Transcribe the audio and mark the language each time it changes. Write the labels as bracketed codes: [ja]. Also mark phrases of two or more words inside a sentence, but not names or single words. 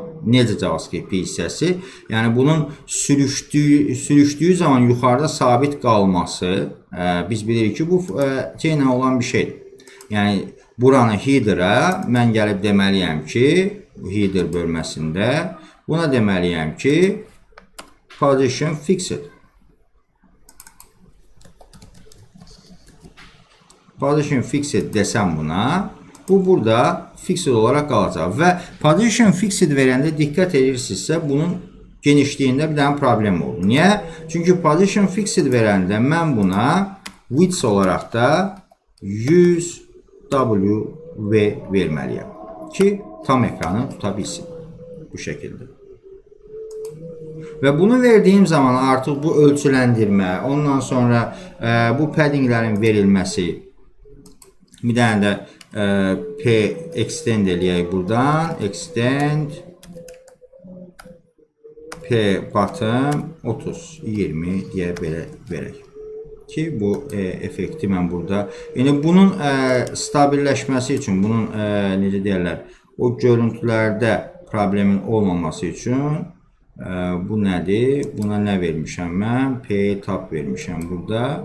[az] Necə JavaScript hissəsi? Yəni bunun sürüşdüyü zaman yuxarıda sabit qalması, biz bilirik ki, bu şeylə olan bir şeydir. Yəni buranı header'a mən gəlib deməliyəm ki, header bölməsində buna deməliyəm ki, [en] position fixed. Position fixed [az] desəm buna, bu burada fixed olaraq qalacaq və [en] position fixed [az] verəndə diqqət edirsinizsə, bunun genişliyində bir dənə problem olur. Niyə? Çünki [en] position fixed [az] verəndə mən buna width olaraq da 100W verməliyəm ki, tam ekranı tuta bilsin. Bu şəkildə. Və bunu verdiyim zaman artıq bu ölçüləndirmə, ondan sonra bu paddinglərin verilməsi, bir dənə də P extend eləyək buradan, extend P bottom 30-20 deyə belə verək ki, bu effekti mən burada, yəni bunun stabilləşməsi üçün, bunun necə deyərlər, o görüntülərdə problemin olmaması üçün bu nədir? Buna nə vermişəm mən? P tab vermişəm burada.